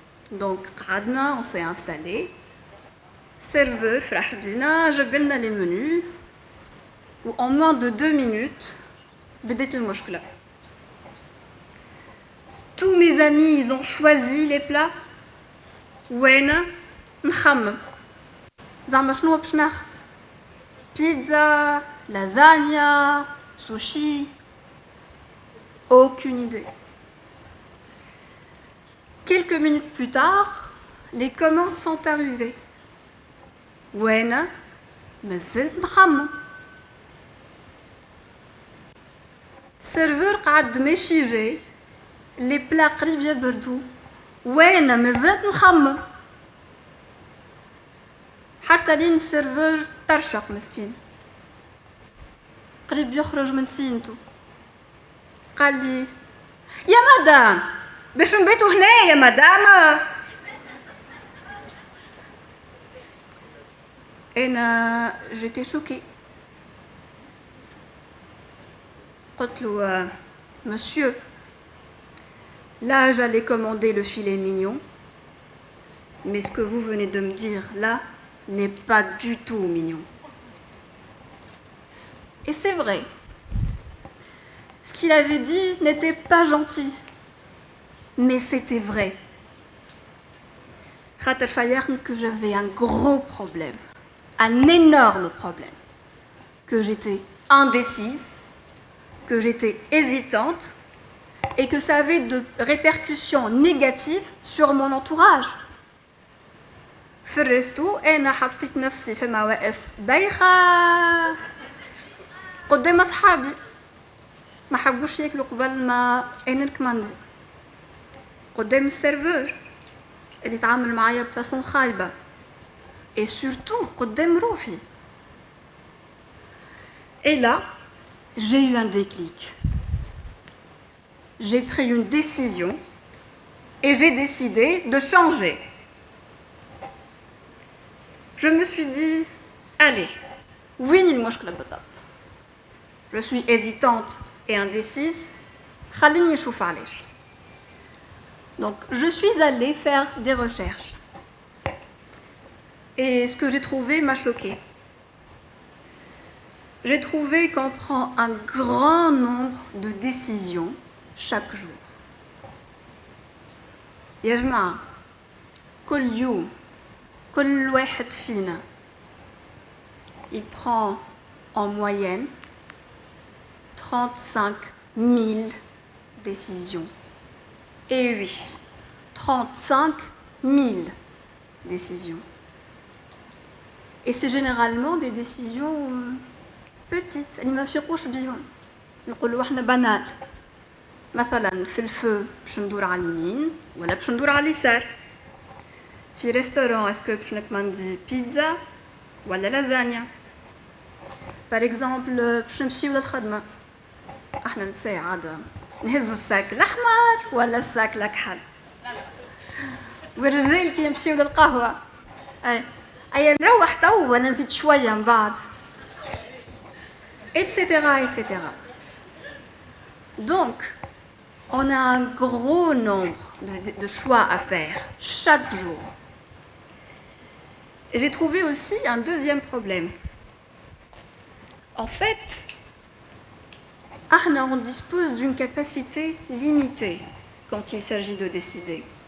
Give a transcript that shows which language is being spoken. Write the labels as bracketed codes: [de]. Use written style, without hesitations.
[fr] Donc, Radna, on s'est installé. Serveur, Frahdina, [ar] جبلنا [fr] les menus. Où en moins de 2 minutes, [ar] بديت المشكلة. [fr] tous mes amis, ils ont choisi les plats. [ar] وأنا نخمم زعما شنو باش ناخذ بيتزا لازانيا sushi. [fr] Aucune idée. Quelques minutes plus tard, les commandes sont arrivées. [ar] وأنا مازلت نخمم. السيرفور قعد ماشي جاي، لي بلا قريب يبردوا، وأنا مازلت نخمم. حتى لين السيرفور طرشق مسكين، قريب يخرج من سينتو، قال لي يا مدام باش نبيتو هنا يا مدام. أنا [fr] j'étais choquée. [ar] قلت له [fr] monsieur, là j'allais commander le filet mignon, mais ce que vous venez de me dire là n'est pas du tout mignon. Et c'est vrai. Ce qu'il avait dit n'était pas gentil, mais c'était vrai. [ar] خاطر فايقني [fr] que j'avais un gros problème, un énorme problème, que j'étais indécise, que j'étais hésitante et que ça avait de répercussions négatives sur mon entourage. [ar] في الريستو أنا حطيت نفسي في مواقف بايخة قدام أصحابي ما حبوش ياكلوا قبل ما أنا نكمندي، قدام السيرفور اللي تعامل معايا بفاسون خايبة، [fr] et surtout [ar] قدام روحي. [fr] Et là, j'ai eu un déclic. J'ai pris une décision et j'ai décidé de changer. Je me suis dit, allez, [ar] وين المشكلة بالضبط؟ [fr] Je suis hésitante et indécise. [ar] خليني نشوف علاش. [fr] Donc, je suis allée faire des recherches. Et ce que j'ai trouvé m'a choquée. J'ai trouvé qu'on prend un grand nombre de décisions chaque jour. [ar] يا جماعة كل يوم كل واحد فينا [fr] il prend en moyenne 35 000 décisions. Et oui, 35 000 décisions. Et c'est généralement des décisions petites, [ar] اللي ما نفيقوش بيهم. نقولوا احنا بانال. مثلا في الفو باش ندور على اليمين ولا باش ندور على اليسار. في ريستورون اسكو باش نكمندي بيتزا ولا لازانيا. باغ اكزومبل باش نمشيو للخدمه، احنا نساء عاده نهزو الساك الاحمر ولا الساك الاكحل. والرجال كي يمشيو للقهوه اي نروح تو ولا نزيد شويه من بعد، [fr] etc., etc. Donc, on a un gros nombre de choix à faire chaque jour. Et j'ai trouvé aussi un deuxième problème. En fait, on dispose d'une capacité limitée quand il s'agit de décider.